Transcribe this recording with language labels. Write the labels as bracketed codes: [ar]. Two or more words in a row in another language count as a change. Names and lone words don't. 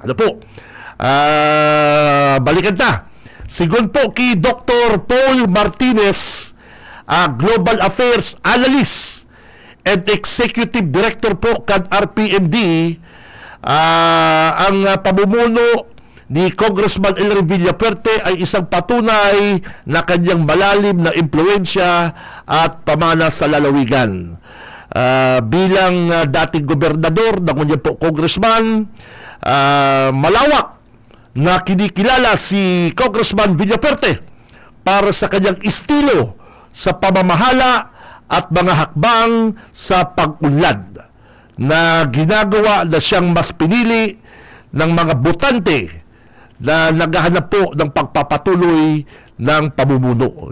[tl] Ano po? Balikan ta. Sigun po kay Dr. Paul Martinez, [en] Global Affairs Analyst and Executive Director [tl] po kan RPMD, ang pamumuno ni Congressman Elry Villapuerte ay isang patunay na kanyang malalim na impluensya at pamana sa lalawigan. Bilang dating gobernador ng kanyang po congressman, malawak na kinikilala si Congressman Villapuerte para sa kanyang estilo sa pamamahala at mga hakbang sa pag-unlad na ginagawa na siyang mas pinili ng mga botante na naghahanap po ng pagpapatuloy ng pamumuno.